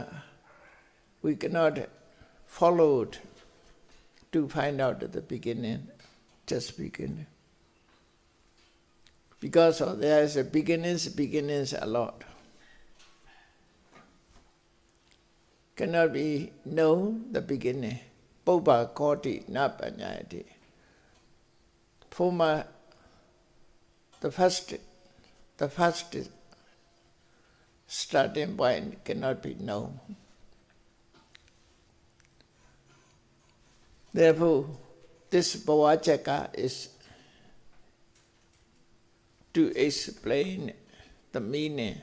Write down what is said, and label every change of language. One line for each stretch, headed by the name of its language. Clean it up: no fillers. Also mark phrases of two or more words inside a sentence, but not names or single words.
English: We cannot follow it to find out at the beginning, just beginning. Because there is a beginnings a lot. Cannot be known the beginning.
Pali: Bopha koti na panyayati.
English: Former, the first starting point cannot be known. Therefore, this Pavachaka is to explain the meaning.